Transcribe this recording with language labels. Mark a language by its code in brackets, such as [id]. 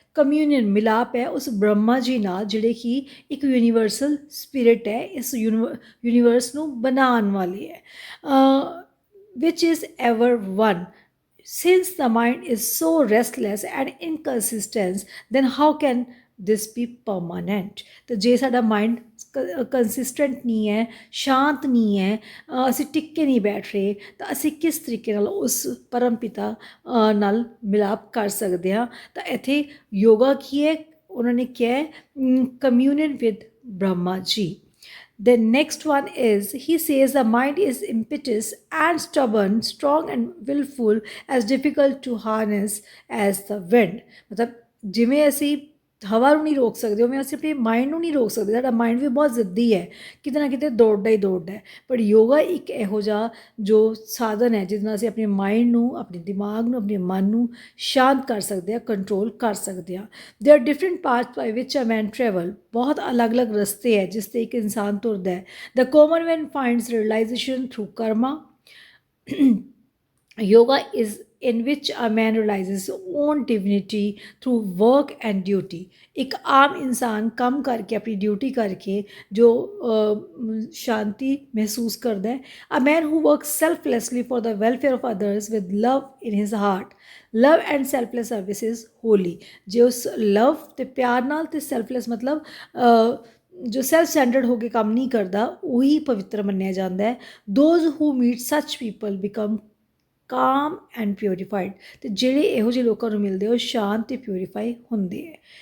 [pa] ਕਮਿਊਨੀਅਨ, ਮਿਲਾਪ ਹੈ ਉਸ ਬ੍ਰਹਮਾ ਜੀ ਨਾਲ, ਜਿਹੜੇ ਕਿ ਇੱਕ ਯੂਨੀਵਰਸਲ ਸਪਿਰਿਟ ਹੈ, ਇਸ ਯੂਨੀਵਰਸ ਨੂੰ ਬਣਾਉਣ ਵਾਲੀ ਹੈ. [en] Which is ever one. Since the mind is so restless and inconsistent, then how can this be permanent? [pa] तो जे साडा माइंड कंसिस्टेंट नहीं है, शांत नहीं है, ਅਸੀਂ ਟਿੱਕੇ ਨਹੀਂ ਬੈਠ ਰਹੇ, ਤਾਂ ਅਸੀਂ ਕਿਸ ਤਰੀਕੇ ਨਾਲ ਉਸ ਪਰਮ ਪਿਤਾ ਨਾਲ ਮਿਲਾਪ ਕਰ ਸਕਦੇ ਹਾਂ? ਤਾਂ ਇੱਥੇ ਯੋਗਾ ਕੀ ਹੈ? ਉਹਨਾਂ ਨੇ ਕਿਹਾ ਕਮਿਊਨੀਅਨ with Brahma ji. [en] The next one is, he says the mind is impetuous and stubborn, strong and willful, as difficult to harness as the wind. [pa] मतलब ਜਿਵੇਂ ਅਸੀਂ ਹਵਾ ਨੂੰ ਨਹੀਂ ਰੋਕ ਸਕਦੇ, ਉਵੇਂ ਅਸੀਂ ਆਪਣੇ ਮਾਈਂਡ ਨੂੰ ਨਹੀਂ ਰੋਕ ਸਕਦੇ. ਸਾਡਾ ਮਾਈਂਡ ਵੀ ਬਹੁਤ ਜ਼ਿੱਦੀ ਹੈ, ਕਿਤੇ ਨਾ ਕਿਤੇ ਦੌੜਦਾ ਹੀ ਦੌੜਦਾ ਹੈ. ਪਰ ਯੋਗਾ ਇੱਕ ਇਹੋ ਜਿਹਾ ਜੋ ਸਾਧਨ ਹੈ ਜਿਹਦੇ ਨਾਲ ਅਸੀਂ ਆਪਣੇ ਮਾਈਂਡ ਨੂੰ, ਆਪਣੇ ਦਿਮਾਗ ਨੂੰ, ਆਪਣੇ ਮਨ ਨੂੰ ਸ਼ਾਂਤ ਕਰ ਸਕਦੇ ਹਾਂ, ਕੰਟਰੋਲ ਕਰ ਸਕਦੇ ਹਾਂ. [en] There are different paths by which a man travel. [pa] ਬਹੁਤ ਅਲੱਗ-ਅਲੱਗ ਰਸਤੇ ਹੈ ਜਿਸ 'ਤੇ ਇੱਕ ਇਨਸਾਨ ਤੁਰਦਾ ਹੈ. [en] The common man finds realization through karma. Yoga is in which a man realizes his own divinity through work and duty. [hi] एक आम इंसान [pa] ਕੰਮ ਕਰਕੇ ਆਪਣੀ ਡਿਊਟੀ ਕਰਕੇ ਜੋ ਸ਼ਾਂਤੀ ਮਹਿਸੂਸ ਕਰਦਾ ਹੈ। [en] A man who works selflessly for the welfare of others with love in his heart. Love and selfless service is holy. [pa] ਜੇ ਉਸ ਲਵ ਅਤੇ ਪਿਆਰ ਨਾਲ ਅਤੇ ਸੈਲਫਲੈਸ ਮਤਲਬ ਜੋ ਸੈਲਫ ਸਟੈਂਡਰਡ ਹੋ ਕੇ ਕੰਮ ਨਹੀਂ ਕਰਦਾ ਉਹੀ ਪਵਿੱਤਰ ਮੰਨਿਆ ਜਾਂਦਾ ਹੈ। [en] Those who meet such people become calm and purified. [pa] ਅਤੇ ਜਿਹੜੇ ਇਹੋ ਜਿਹੇ ਲੋਕਾਂ ਨੂੰ ਮਿਲਦੇ ਉਹ ਸ਼ਾਂਤ ਅਤੇ ਪਿਊਰੀਫਾਈ ਹੁੰਦੇ ਹੈ।